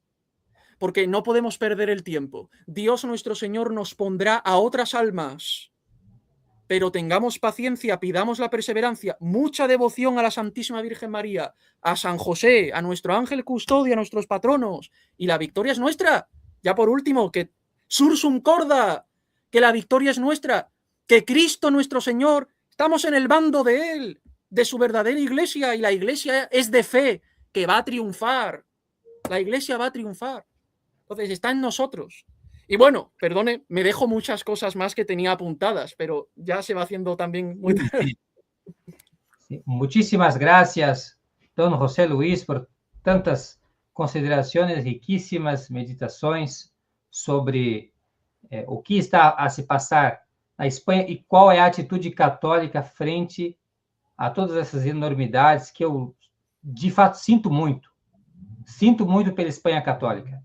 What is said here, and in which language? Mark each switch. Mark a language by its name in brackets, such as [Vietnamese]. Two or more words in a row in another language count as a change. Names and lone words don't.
[Spanish] Porque no podemos perder el tiempo. Dios nuestro Señor nos pondrá a otras almas. Pero tengamos paciencia, pidamos la perseverancia, mucha devoción a la Santísima Virgen María, a San José, a nuestro ángel custodio, a nuestros patronos, y la victoria es nuestra. Ya por último, que [Latin] sursum corda, [Spanish] que la victoria es nuestra, que Cristo nuestro Señor, estamos en el bando de Él, de su verdadera iglesia, y la iglesia es de fe, que va a triunfar. La iglesia va a triunfar. Entonces está en nosotros. Y bueno, perdone, me dejo muchas cosas más que tenía apuntadas, pero ya se va haciendo también muy tarde. Sí. Muchísimas gracias, [Portuguese] don José Luis, por tantas considerações riquíssimas, meditações sobre o que está a se passar na Espanha e qual é a atitude católica frente a todas essas enormidades que eu, de fato, sinto muito pela Espanha católica.